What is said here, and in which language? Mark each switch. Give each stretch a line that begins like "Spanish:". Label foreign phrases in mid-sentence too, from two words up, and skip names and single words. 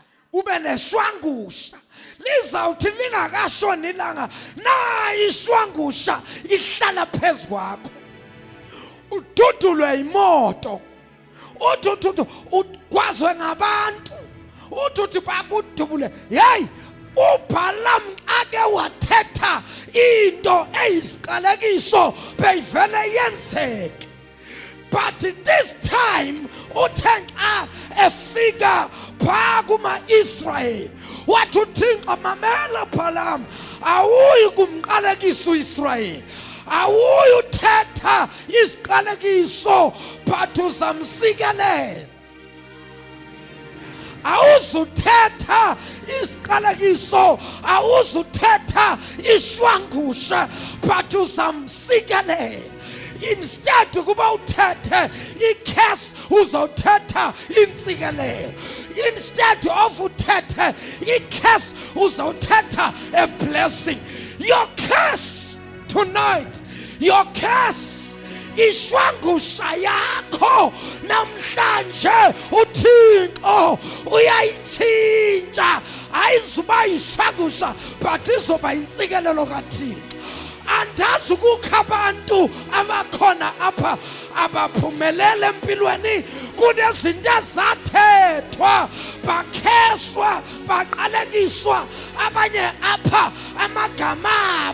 Xhosa: ube neshwangusha lizawuthi lingakashoni ilanga na ishwangusha ihlala phezu kwakho ududulwe imoto uthi ukwazwe ngabantu uthi bakudubule hey uBalaam ake wathetha into eyisiqalekiso beyivele yenzeke.
English: But this time
Xhosa: uthenxa efika phaa kuma-Israyeli wathi uThixo mamela Balaam awuyi kumqalekisa uIsrayeli awuyi uthetha isiqalekiso but uzamsikelela awuzuthetha isiqalekiso awuzuthetha ishwangusha but uzamsikelela instead kuba uthethe ikhesi uzawuthetha intsikelelo
English: instead of
Xhosa: uthethe ikhesi uzawuthetha
English: a blessing. Your curse tonight, your curse
Xhosa: ishwangusha yakho namhlanje uThixo uyayitshintsha ayizuba ishwangusha but izoba intsikelelo kaThixo. Andazi kukho abantu abakhona apha abaphumelele empilweni kunezinto ezathethwa bakheswa baqalekiswa abanye apha amagama